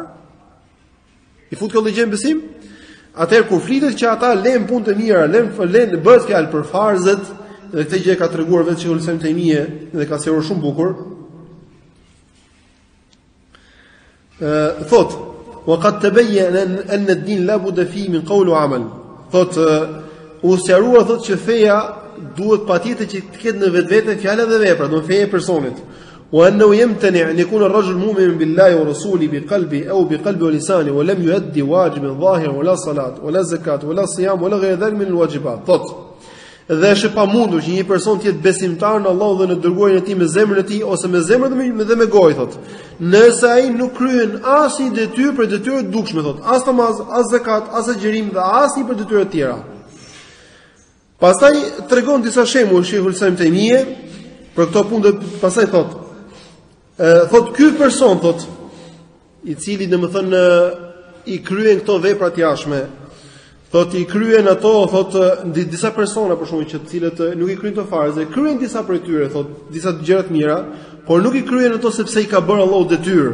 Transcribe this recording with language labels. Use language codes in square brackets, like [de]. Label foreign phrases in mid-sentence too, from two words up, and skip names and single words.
[sq] I fut kjo gjë në besim? Atëherë kur flitet që ata lënë punë të mira, lënë bëhet fjalë për farzet, dhe këtë gjë ka treguar vetë Sheikhul Islam Taymije dhe ka sqaruar shumë bukur. Thot, [ar] وقد تبين أن الدين لا بد فيه من قول وعمل. [sq] Thot, u sqaruar thot që feja duhet patjetër që të ketë në vetvete fjalë dhe vepra, do feja e personit. [ar] وأنه يمتنع أن يكون الرجل مؤمنا بالله ورسوله بقلبه أو بقلبه ولسانه ولم يؤدي واجبا ظاهرا ولا صلاة ولا زكاة ولا صيام ولا غير ذلك من الواجبات. [sq] Thot, dhe është e pamundur që një person të jetë besimtar në Allah dhe në dërguarin e tij me zemrën e tij ose me zemrën dhe me gojë, thot. Nëse ai nuk kryen asnjë detyrë për detyrë të dukshme, thot, as namaz, as zakat, as agjërim dhe asnjë për detyra të tjera. Pastaj tregon disa shembull Sheikhul Islam Taymije për këto punë, pastaj thot, ky person, thot, i cili domethënë i kryen këto vepra të jashtme, thot i kryen ato, thot disa persona për shkak që të cilët nuk i kryejnë të farze, kryejnë disa prej tyre, thot disa gjëra të mira, por nuk i kryejnë ato sepse i ka bërë Allahu detyrë.